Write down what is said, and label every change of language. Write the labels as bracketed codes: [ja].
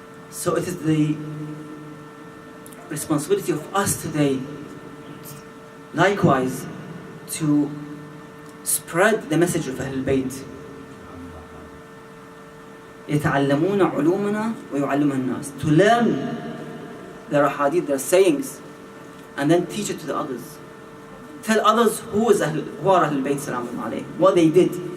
[en] So it is the responsibility of us today, likewise, to spread the message of Ahlul Bayt. [ar] يتعلمون علومنا ويعلمها الناس. [en] To learn their hadith, their sayings, and then teach it to the others. Tell others who are Ahlul Bayt salamullah alayhi, what they did.